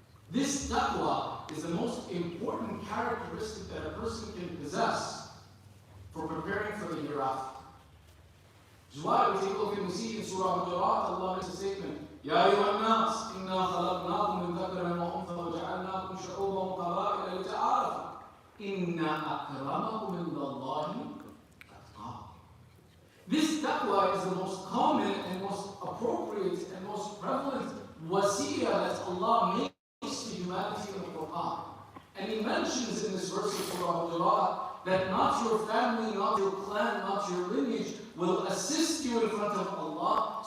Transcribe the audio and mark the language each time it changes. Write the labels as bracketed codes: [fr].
[en] This taqwa is the most important characteristic that a person can possess for preparing for the hereafter. Which is why we take a look and we see in Surah Al-Hujurat, Allah makes a statement, [ar] يا أيها الناس إنا خلقناكم من ذكر وأنثى وجعلناكم شعوبا وقبائل لتعارفوا إن أكرمكم عند الله أتقاكم. [en] This taqwa is the most common and most appropriate and most prevalent wasiyah that Allah makes to humanity in the Quran. And He mentions in this verse of Surah Al-Hujurat that not your family, not your clan, not your lineage will assist you in front of Allah.